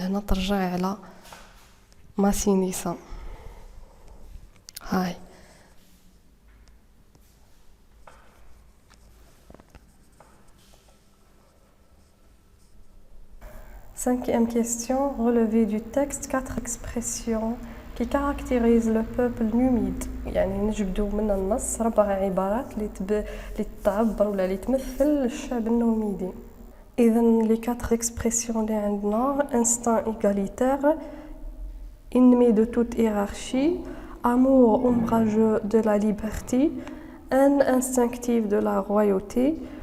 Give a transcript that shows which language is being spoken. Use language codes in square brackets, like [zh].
[ar] هنا ترجع على ماسينيسا. هاي [fr] Cinquième question, relevé du texte 4 expressions qui caractérisent le peuple numide. [ar] يعني نجبدو من النص 4 عبارات اللي تعبر ولا اللي تمثل الشعب النوميدي. [fr] إذن les 4 expressions [ar] اللي عندنا [fr] instinct égalitaire, ennemi de toute hiérarchie, amour ombrageux de la liberté, haine instinctive de la royauté.